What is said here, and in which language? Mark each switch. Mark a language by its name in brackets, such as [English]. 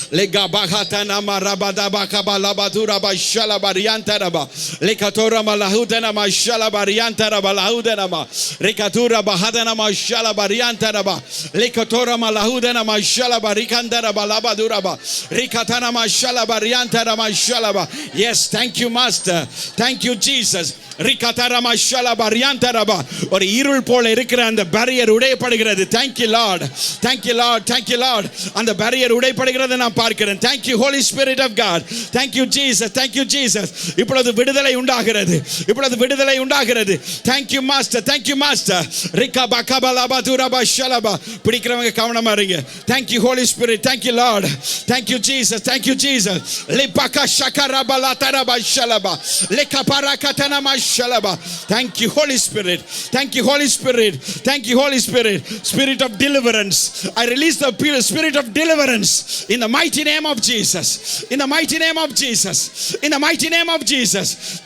[English] Legabahata marabada bakabala badura bashala bariantaraba lekatora malahudana mashala bariantaraba lahudana rekatura bahadana mashala bariantaraba lekatora malahudana mashala barikandaraba labaduraba rekatana mashala bariantara mashala. Yes, thank you Master, thank you Jesus. ரிகதர மஷல பரியந்தரபா. [Tamil] ஒரு இருள் போல இருக்கிற அந்த barrier உடையப்படுகிறது. [English] Thank you Lord, thank you Lord, thank you Lord. [Tamil] அந்த barrier உடையப்படுகிறதை நான் பார்க்கிறேன். [English] Thank you Holy Spirit of God, thank you Jesus, thank you Jesus. [Tamil] இப்பொழுது விடுதலை உண்டாகிறது, இப்பொழுது விடுதலை உண்டாகிறது. [English] Thank you Master, thank you Master. ரிகபகபலபதுரபா ஷலபா. [Tamil] பிடிக்கிறவங்க கவனமா இருங்க. [English] Thank you Holy Spirit, thank you Lord, thank you Jesus, thank you Jesus. லிபக ஷகரபலதரபா ஷலபா லிகபரகதன Shalaba. Thank you Holy Spirit, thank you Holy Spirit, thank you Holy Spirit. Spirit of deliverance, I release the spirit of deliverance in the mighty name of Jesus, in the mighty name of Jesus, in the mighty name of Jesus.